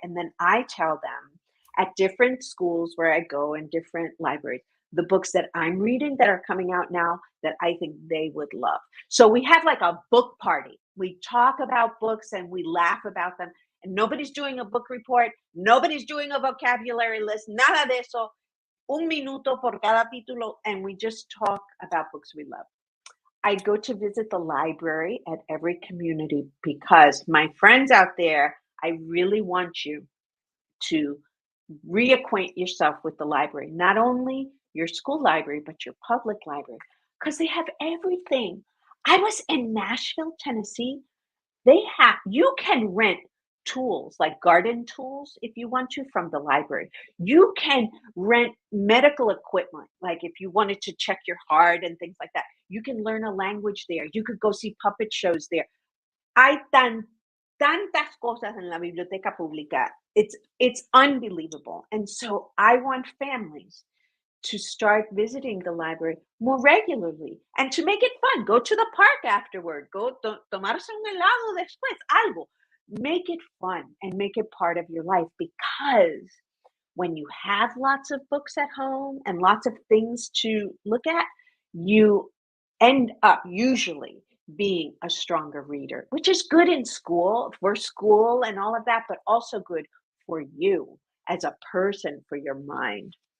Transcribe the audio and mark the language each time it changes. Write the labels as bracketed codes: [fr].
[en] And then I tell them at different schools where I go and different libraries, the books that I'm reading that are coming out now that I think they would love. So we have like a book party. We talk about books and we laugh about them. And nobody's doing a book report. Nobody's doing a vocabulary list. [es] Nada de eso. Un minuto por cada título. [en] And we just talk about books we love. I go to visit the library at every community because my friends out there, I really want you to reacquaint yourself with the library, not only your school library, but your public library, because they have everything. I was in Nashville, Tennessee. You can rent tools like garden tools if you want to from the library. You can rent medical equipment, like if you wanted to check your heart and things like that. You can learn a language there. You could go see puppet shows there. [es] Hay tantas cosas en la biblioteca pública. [en] It's unbelievable. And so I want families to start visiting the library more regularly and to make it fun. Go to the park afterward. [es] Go tomarse un helado después, algo. [en] Make it fun and make it part of your life, because when you have lots of books at home and lots of things to look at, you end up usually being a stronger reader, which is good in school, for school and all of that, but also good for you as a person, for your mind.